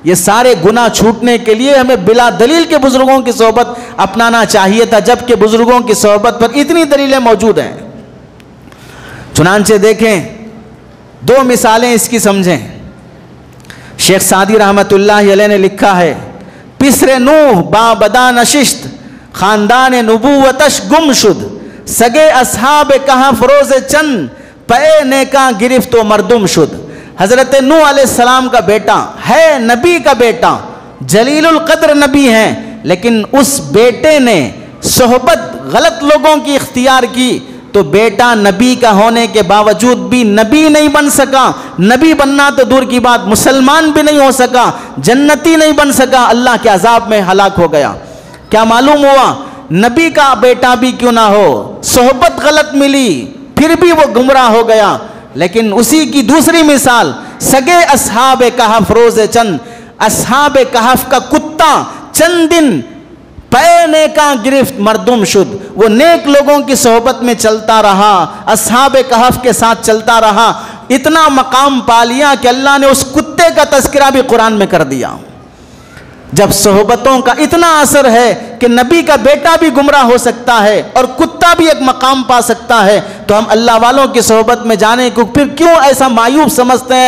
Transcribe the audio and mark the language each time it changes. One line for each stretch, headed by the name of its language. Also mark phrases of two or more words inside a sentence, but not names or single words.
Urdu: یہ سارے گناہ چھوٹنے کے لیے ہمیں بلا دلیل کے بزرگوں کی صحبت اپنانا چاہیے تھا، جبکہ بزرگوں کی صحبت پر اتنی دلیلیں موجود ہیں۔ چنانچہ دیکھیں، دو مثالیں اس کی سمجھیں۔ شیخ سعدی
Arabic: رحمت اللہ علیہ
Urdu: نے لکھا ہے،
Persian: پسر نوح با بدا نشست، خاندان نبوتش گم شد، سگے اصحاب کہف روز چند، پے نیکاں گرفت و مردم شد۔
Urdu: حضرت نوح
Arabic: علیہ السلام
Urdu: کا بیٹا ہے، نبی کا بیٹا، جلیل القدر نبی ہیں، لیکن اس بیٹے نے صحبت غلط لوگوں کی اختیار کی تو بیٹا نبی کا ہونے کے باوجود بھی نبی نہیں بن سکا۔ نبی بننا تو دور کی بات، مسلمان بھی نہیں ہو سکا، جنتی نہیں بن سکا، اللہ کے عذاب میں ہلاک ہو گیا۔ کیا معلوم ہوا؟ نبی کا بیٹا بھی کیوں نہ ہو، صحبت غلط ملی پھر بھی وہ گمراہ ہو گیا۔ لیکن اسی کی دوسری مثال،
Persian: سگے اصحاب کہف روز چند،
Urdu: اصحاب کہف کا کتا چند دن
Persian: پے نیکاں گرفت مردم شد،
Urdu: وہ نیک لوگوں کی صحبت میں چلتا رہا، اصحاب کہف کے ساتھ چلتا رہا، اتنا مقام پا لیا کہ اللہ نے اس کتے کا تذکرہ بھی قرآن میں کر دیا۔ جب صحبتوں کا اتنا اثر ہے کہ نبی کا بیٹا بھی گمراہ ہو سکتا ہے اور کتا بھی ایک مقام پا سکتا ہے، تو ہم اللہ والوں کی صحبت میں جانے کو پھر کیوں ایسا معیوب سمجھتے ہیں؟